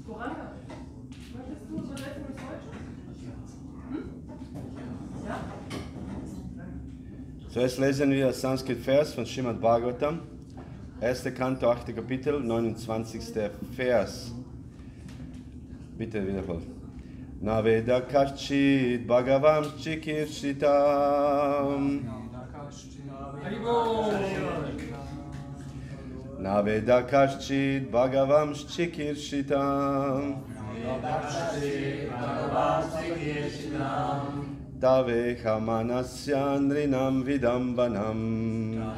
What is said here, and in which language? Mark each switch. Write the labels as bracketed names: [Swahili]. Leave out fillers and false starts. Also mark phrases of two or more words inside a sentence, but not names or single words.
[German] Zuerst lesen wir Sanskrit-Vers von Srimad Bhagavatam, 1. Kanto, 8. Kapitel, 29. Vers. Bitte wiederholen. [Sanskrit] नवेद कश्चिद् भगवम् चिकीर्षितम्. नवेद कश्चिद् भगवम् चिकीर्षितम्. तवेह मानस्य नृणाम् विडम्बनम्.